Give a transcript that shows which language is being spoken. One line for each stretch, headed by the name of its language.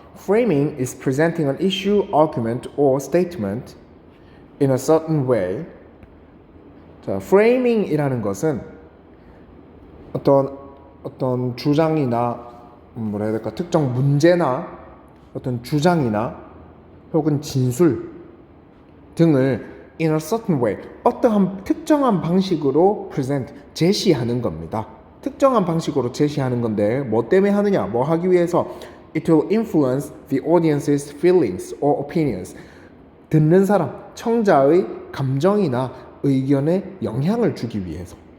English: Framing is presenting an issue, argument, or statement in a certain way.
Korean: 자, framing이라는 것은 어떤 주장이나 뭐라 해야 될까 특정 문제나 어떤 주장이나 혹은 진술 등을
English: in a certain way
Korean: 어떠한 특정한 방식으로 present 제시하는 겁니다. 특정한 방식으로 제시하는 건데 뭐 때문에 하느냐? 뭐 하기 위해서
English: It will influence the audience's feelings or opinions.
Korean: 듣는 사람, 청자의 감정이나 의견에 영향을 주기 위해서.